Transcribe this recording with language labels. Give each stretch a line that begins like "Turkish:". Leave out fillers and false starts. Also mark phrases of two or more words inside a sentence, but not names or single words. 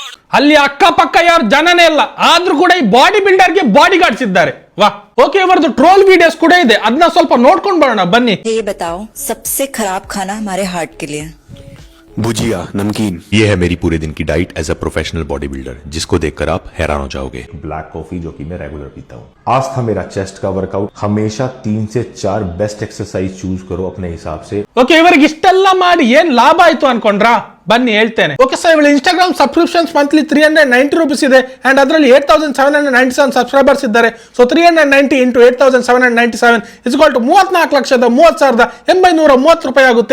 Kannada: ಅಲ್ಲಿ ಅಕ್ಕಪಕ್ಕ ಯಾರು ಜನನೇ ಇಲ್ಲ, ಆದ್ರೂ ಕೂಡ ಈ ಬಾಡಿ ಬಿಲ್ಡರ್ಗೆ
English: body guards
Kannada: ಇದ್ದಾರೆ. ವಾ ಓಕೆ, ಇವರದ್ದು
English: troll videos
Kannada: ಕೂಡ ಇದೆ, ಅದನ್ನ ಸ್ವಲ್ಪ ನೋಡ್ಕೊಂಡು ಬರೋಣ ಬನ್ನಿ.
Hindi: ये बताओ सबसे खराब खाना हमारे हार्ट के लिए? भुजिया नमकीन। ये है मेरी पूरे दिन की डाइट
English: as a professional body builder,
Hindi: जिसको देखकर आप हैरान हो जाओगे।
English: black coffee
Hindi: जो कि मैं रेगुलर पीता हूँ। आज था मेरा चेस्ट का वर्कआउट। हमेशा 3 से 4
English: best exercise
Hindi: चूज करो अपने हिसाब से।
Kannada: ಓಕೆ, ಇವರಿಗೆ ಇಷ್ಟೆಲ್ಲ ಮಾಡಿ ಏನ್ ಲಾಭ ಆಯ್ತು ಅನ್ಕೊಂಡ್ರಾ? ಬನ್ನಿ ಹೇಳ್ತೇನೆ.
English: okay sir,
Kannada: ಇವಳ ಇನ್ಸ್ಟಾಗ್ರಾಮ್
English: subscriptions monthly
Kannada: 390 rupees ಇದೆ ಅಂಡ್ ಅದರಲ್ಲಿ 8797 ಸಬ್ಸ್ಕ್ರೈಬರ್ಸ್ ಇದ್ದಾರೆ. ಸೊ 390 ಇಂಟು 8797
English: is equal to
Kannada: 34,30,30,830 ರೂಪಾಯಿ ಆಗುತ್ತೆ.